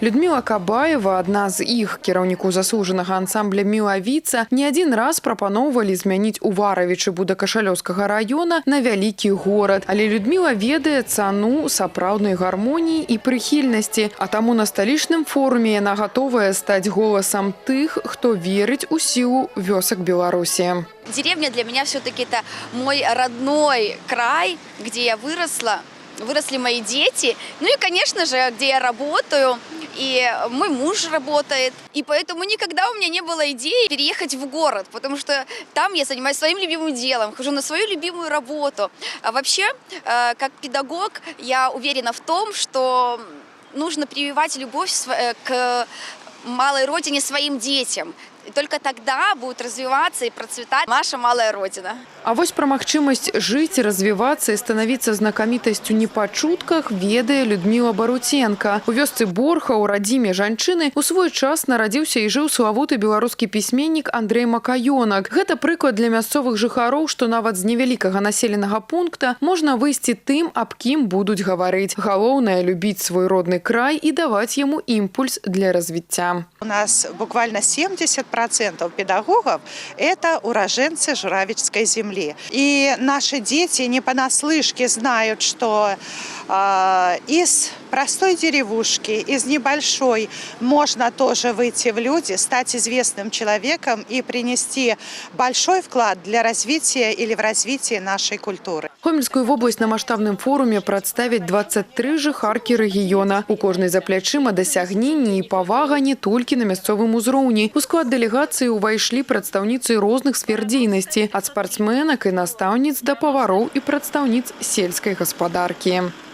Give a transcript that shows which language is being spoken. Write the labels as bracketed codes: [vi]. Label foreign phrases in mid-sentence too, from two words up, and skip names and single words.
[be] Людміла Кабаева, адна з іх, кіраўніку заслужанага ансамбля «Мілавіца», не адзін раз прапаноўвалі змяніць Уваравічы Будакашалёўскага раёна на вялікі горад. Але Людміла ведае цану сапраўднай гармоніі і прыхільнасці, а таму на сталічным форуме яна гатовая стаць голасам тых, хто верыць у сілу вёсак Беларусі. [ru] Деревня для меня все-таки это мой родной край, где я выросла, выросли мои дети, ну и, конечно же, где я работаю, и мой муж работает. И поэтому никогда у меня не было идеи переехать в город, потому что там я занимаюсь своим любимым делом, хожу на свою любимую работу. А вообще, как педагог, я уверена в том, что нужно прививать любовь к малой родине своим детям. И только тогда будет развиваться и процветать наша малая родина. [be] А вось пра магчымасць жыць, развівацца і станавіцца знакамітасцю не па чутках ведае Людміла Баруценка. У вёсцы Борха, у радзіме жанчыны, у свой час нарадзіўся і жыў славуты беларускі пісьменнік Андрэй Макаёнак. Гэта прыклад для мясцовых жыхароў, што нават з невялікага населенага пункта можна выйсці тым, аб кім будуць гаварыць. Галоўнае – любіць свой родны край і даваць яму імпульс для развіцця. [ru] У нас буквально 70% педагогов – это уроженцы Журавичской земли. И наши дети не понаслышке знают, что из простой деревушки, из небольшой, можно тоже выйти в люди, стать известным человеком и принести большой вклад для развития или в развитие нашей культуры. [be] Гомельскую вобласць на маштабным форуме прадставяць 23 жыхаркі рэгіёна. У кожнай за плячыма дасягненні і павага не толькі на мясцовым узроўні. У склад дэлегацыі ўвайшлі прадстаўніцы розных сфер дзейнасці, ад спартсменак і настаўніц да павароў і прадстаўніц сельскай гаспадаркі.